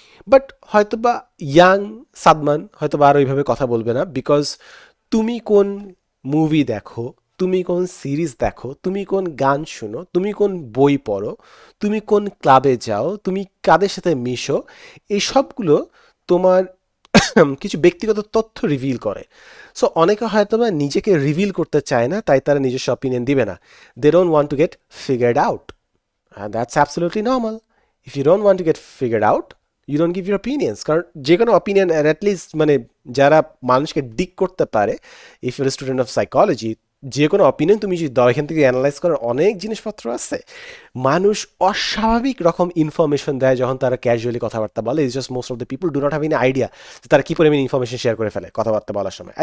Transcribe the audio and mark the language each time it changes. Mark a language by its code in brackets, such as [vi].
[bn] But হয়তোবা young Sadman হয়তোবা আর ওইভাবে কথা বলবে না, বিকজ তুমি কোন মুভি দেখো, তুমি কোন সিরিজ দেখো, তুমি কোন গান শুনো, তুমি কোন বই পড়ো, তুমি কোন ক্লাবে যাও, তুমি কাদের সাথে মিশো, এই সবগুলো তোমার কিছু ব্যক্তিগত তথ্য রিভিল করে। সো অনেকে হয়তো বা নিজেকে রিভিল করতে চায় না, তাই তারা নিজস্ব অপিনিয়ন দিবে না। They don't want to get figured out, [en] and that's absolutely normal. If you don't want to get figured out, you don't give your opinions. [bn] কারণ যে কোনো অপিনিয়ন অ্যাটলিস্ট মানে যারা মানুষকে ডিক করতে পারে, [en] if your student of psychology, [bn] যে কোনো অপিনিয়ন তুমি যদি দাও, এখান থেকে অ্যানালাইজ করার অনেক জিনিসপত্র আছে। মানুষ অস্বাভাবিক রকম ইনফরমেশন দেয় যখন তারা ক্যাজুয়ালি কথাবার্তা বলে। [en] is just most of the people do not have any idea [bn] যে তারা কী পরিমাণ ইনফরমেশন শেয়ার করে ফেলে কথাবার্তা বলার সময়।